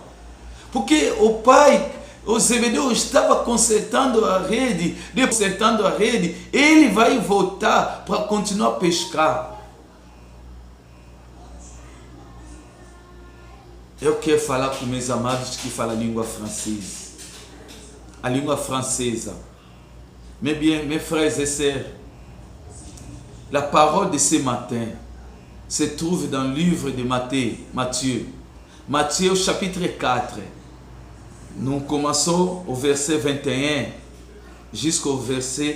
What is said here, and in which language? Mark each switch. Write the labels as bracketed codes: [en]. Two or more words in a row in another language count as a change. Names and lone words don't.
[pt] Porque o Zebedeu estava consertando a rede, ele vai voltar para continuar a pescar. eu quero falar com meus amados que falam a língua francesa. A língua francesa. [fr] Mais bien, mes frères et sœurs, la parole de ce matin se trouve dans le livre de Matthieu. Matthieu chapitre 4. Nous commençons au verset 21 jusqu'au verset.